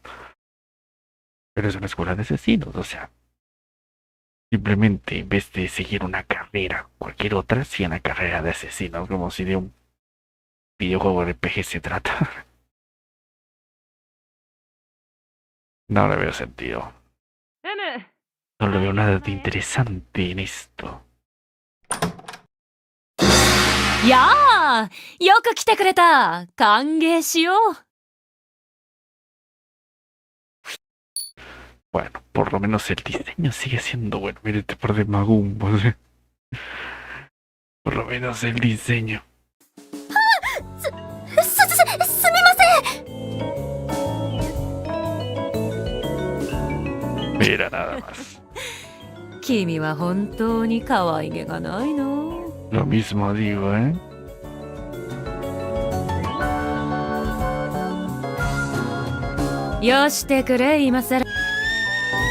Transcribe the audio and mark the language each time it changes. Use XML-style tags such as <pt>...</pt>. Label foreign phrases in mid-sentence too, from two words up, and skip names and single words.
<es>Pero es una escuela de asesinos, o sea, simplemente en vez de seguir una carrera, cualquier otra, sigue una carrera de asesinos, como si de un videojuego de RPG se trata. No le veo sentido. No le veo nada de interesante en esto.</es> <ja>やあ、よく来てくれた。歓迎しよう。</ja> <es>Bueno, por lo menos el diseño sigue siendo bueno. Mire este par de magumbos. Por lo menos el diseño.</es> <ja>すみません。</ja> <es>Mira nada más.</es> <ja>君は本当に可愛げがないの。</ja> <es>Lo mismo digo, ¿eh?</es> <ja>よしてくれ今さら。</ja>